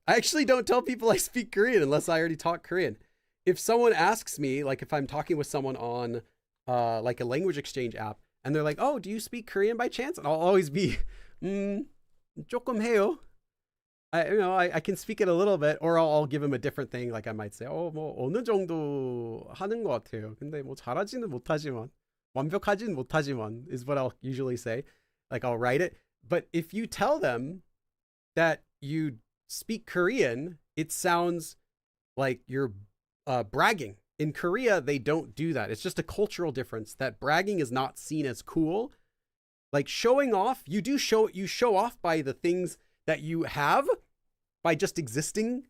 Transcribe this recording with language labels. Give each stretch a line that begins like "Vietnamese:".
English: I actually don't tell people I speak Korean unless I already talk Korean. If someone asks me, like if I'm talking with someone on like a language exchange app and they're like, oh, do you speak Korean by chance? And I'll always be,
Korean: 조금 해요.
English: I can speak it a little bit, or I'll give him a different thing. Like I might say,
Korean: 뭐 어느 정도 하는 것 같아요. 근데 뭐 잘하지는 못하지만, 완벽하지는 못하지만
English: is what I'll usually say. Like I'll write it. But if you tell them that you speak Korean, it sounds like you're bragging. In Korea, they don't do that. It's just a cultural difference that bragging is not seen as cool. Like showing off, you show off by the things that you have, by just existing.